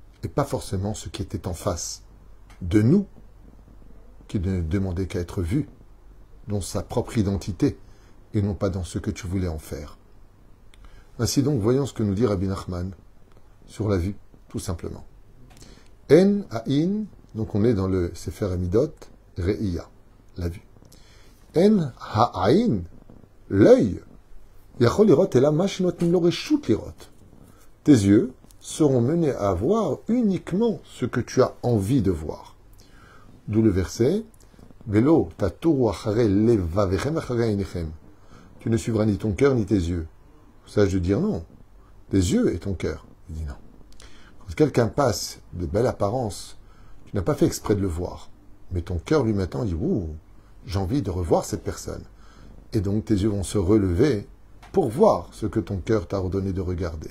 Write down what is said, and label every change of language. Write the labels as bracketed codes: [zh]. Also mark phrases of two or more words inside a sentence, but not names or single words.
[fr] et pas forcément ce qui était en face de nous, qui ne demandait qu'à être vu, dans sa propre identité, et non pas dans ce que tu voulais en faire. Ainsi donc, voyons ce que nous dit Rabbi Nachman sur la vue, tout simplement. En ha'in, donc on est dans le Sefer Amidot, Re'iya, la vue. En ha'in, l'œil, [he] יכול לראות אלא מה שנותנים לו רשות לראות. [fr] Tes yeux seront menés à voir uniquement ce que tu as envie de voir. D'où le verset [he] ולא תתורו אחרי לבבכם אחרי עיניכם. [fr] Tu ne suivras ni ton cœur ni tes yeux. Sage de dire non. Tes yeux et ton cœur. Il dit non. Quand quelqu'un passe de belle apparence, tu n'as pas fait exprès de le voir. Mais ton cœur lui maintenant dit ouh, j'ai envie de revoir cette personne. Et donc tes yeux vont se relever pour voir ce que ton cœur t'a ordonné de regarder.